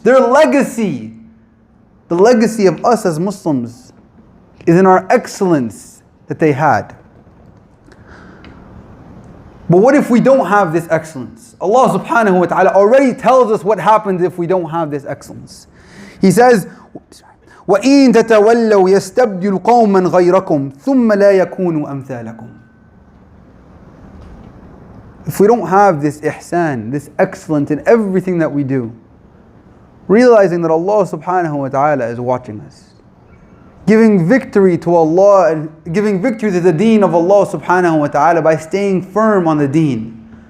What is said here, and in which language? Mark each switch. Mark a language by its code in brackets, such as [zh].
[en] Their legacy, the legacy of us as Muslims, is in our excellence that they had. But what if we don't have this excellence? Allah subhanahu wa ta'ala already tells us what happens if we don't have this excellence. He says, [ar] وَإِن تَتَوَلَّوْا يَسْتَبْدِلُ قَوْمًا غَيْرَكُمْ ثُمَّ لَا يَكُونُوا أَمْثَالَكُمْ. [en] If we don't have this ihsan, this excellence in everything that we do, realizing that Allah subhanahu wa ta'ala is watching us, giving victory to Allah and giving victory to the deen of Allah subhanahu wa ta'ala by staying firm on the deen.